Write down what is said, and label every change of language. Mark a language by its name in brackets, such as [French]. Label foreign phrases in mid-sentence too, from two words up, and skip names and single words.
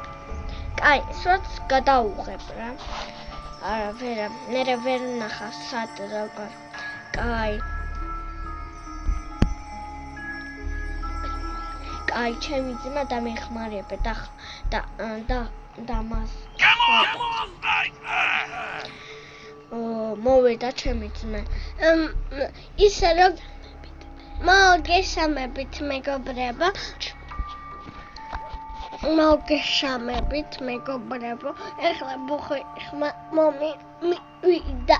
[Georgian] კაი, სვაც გადავუღებ რა. არა, მე ვერ ნახავს სად როგორ. კაი. კაი, ჩემი ძმა დამეხმარება და მას. [English] Come on, like [Georgian] მოვიდა ჩემი ძმა. ისე რომ მოგესალმებით მეგობრებო. ეხლა ბუხი მომივიდა.